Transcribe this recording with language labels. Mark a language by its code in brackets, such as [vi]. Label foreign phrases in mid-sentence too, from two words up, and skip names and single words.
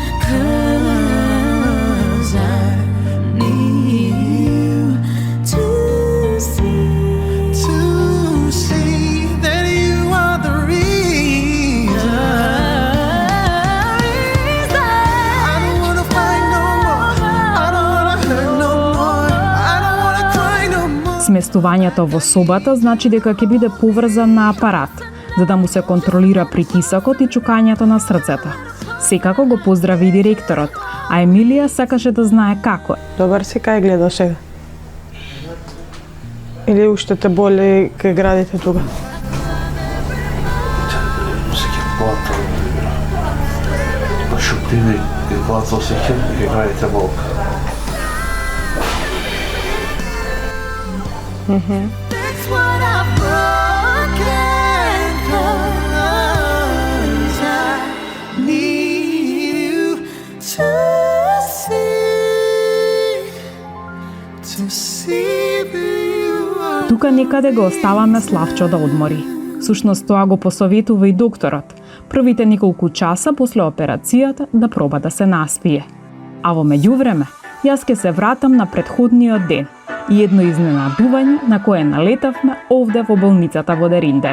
[en] 'Cause I need you to see that you are the reason. I don't wanna fight no more. I don't wanna hurt no more. I don't wanna cry no more. [mk] Сместувањето во собата значи дека ќе биде поврзан на апарат, за да му се контролира притисокот и чукањето на срцето. Секако го поздрави директорот, а Емилија сакаше да знае како е. Добар си, кај гледаш сега? Или уште те боли кај градите тука? Шуптини и плаца осеќам и градите болка. [en] Fix what I've broken. 'Cause I need you to see you are. [mk] Тука некаде го оставаме Славчо да одмори. Сушност тоа го посоветува и докторот. Првите неколку часа после операцијата да проба да се наспие. А во меѓувреме, јас ќе се вратам на претходниот ден, и едно изненадување на кое налетавме овде во болницата во Дериндере.